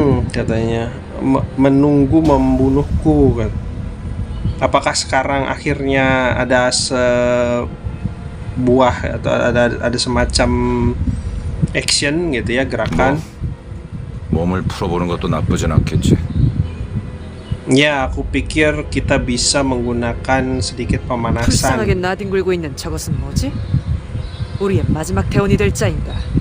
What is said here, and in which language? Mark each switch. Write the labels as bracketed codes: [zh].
[id] Katanya menunggu membunuhku kan. Apakah sekarang akhirnya ada sebuah atau ada semacam action gitu ya, gerakan? [ko] 몸을 풀어보는 것도 나쁘진 않겠지. [id] Ya, aku pikir kita bisa menggunakan sedikit pemanasan. [ko] 불쌍하게 나뒹굴고 있는 저것은 뭐지? 우리의 마지막 대원이 될 자인가?